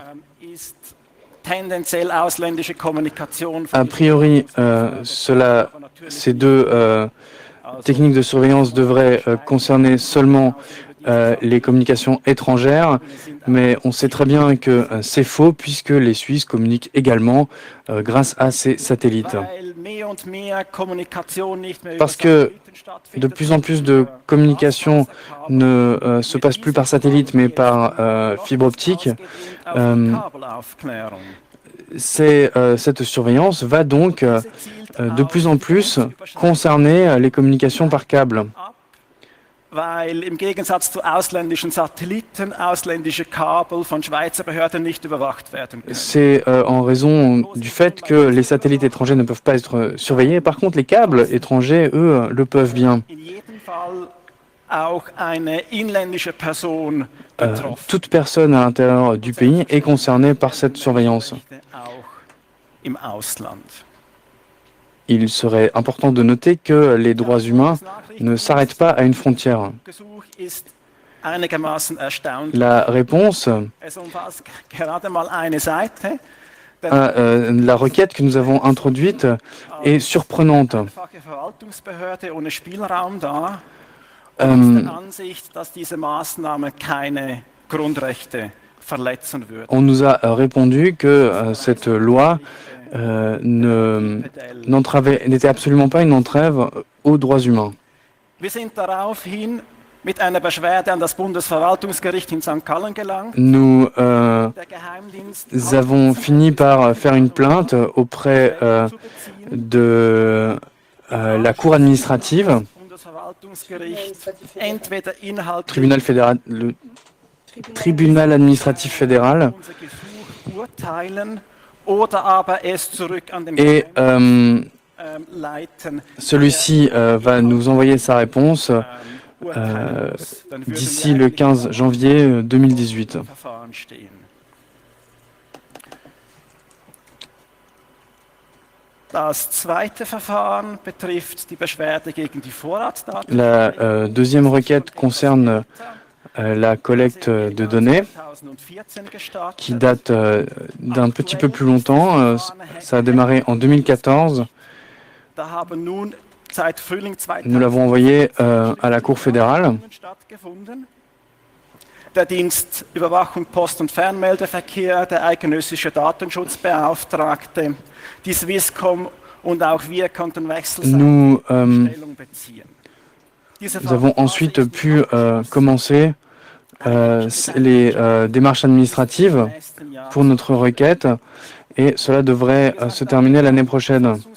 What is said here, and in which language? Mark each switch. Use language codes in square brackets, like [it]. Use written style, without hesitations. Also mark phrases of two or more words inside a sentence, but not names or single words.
[de] ist tendenziell ausländische Kommunikation [fr] A priori, ces deux techniques de surveillance devraient concerner seulement les communications étrangères, mais on sait très bien que c'est faux puisque les Suisses communiquent également grâce à ces satellites. [de] weil mehr und mehr Kommunikation nicht mehr [fr] Parce [de] über [fr] que [de] Satelliten stattfindet, [fr] de plus en plus de communications ne se passent plus par satellite mais par fibre optique. [de] auf die Kabelaufklärung. [fr] Cette surveillance va donc de plus en plus concerner les communications par câble. [de] Weil im Gegensatz zu ausländischen Satelliten ausländische Kabel von Schweizer Behörden nicht überwacht werden können. [fr] C'est en raison du fait que les satellites étrangers ne peuvent pas être surveillés. Par contre, les câbles étrangers, eux, le peuvent bien. [de] In jedem Fall auch eine inländische Person betroffen. [fr] Toute personne à l'intérieur du pays est concernée par cette surveillance. [de] Auch im Ausland. [fr] Il serait important de noter que les droits humains ne s'arrêtent pas à une frontière. [de] Gesuch ist einigermaßen erstaunlich. [fr] La réponse [de] Es umfasst gerade mal eine Seite. [fr] à la requête que nous avons introduite est surprenante. [de] Einfache Verwaltungsbehörde ohne Spielraum da und ist der Ansicht, dass diese Maßnahme keine Grundrechte verletzen würde. [fr] On nous a répondu que cette loi n'était absolument pas une entrave aux droits humains. [de] Wir sind daraufhin mit einer Beschwerde an das Bundesverwaltungsgericht in St. Gallen gelangt. [fr] Nous [de] Der Geheimdienst [fr] avons fini par faire une plainte auprès de la Cour administrative, [de] Bundesverwaltungsgericht entweder inhaltlich [fr] le tribunal administratif fédéral, [de] unser Gesuch urteilen oder aber es zurück an den [fr] et [de] leiten, [fr] celui-ci va nous envoyer sa réponse [de] urteilen muss. Dann würden [fr] d'ici [de] wir [fr] le [de] eigentlich [fr] 15 janvier 2018. [de] im Verfahren stehen. [fr] Das zweite Verfahren betrifft die Beschwerde gegen die Vorratsdaten. La deuxième requête concerne la collecte de données qui date d'un petit peu plus longtemps. Ça a démarré en 2014. Nous l'avons envoyé à la Cour fédérale. [de] Der Dienst Überwachung Post- und Fernmeldeverkehr, der eidgenössische Datenschutzbeauftragte, die Swisscom und auch wir konnten wechselseitig Stellung beziehen. [fr] Nous avons ensuite pu commencer les démarches administratives pour notre requête et cela devrait se terminer l'année prochaine.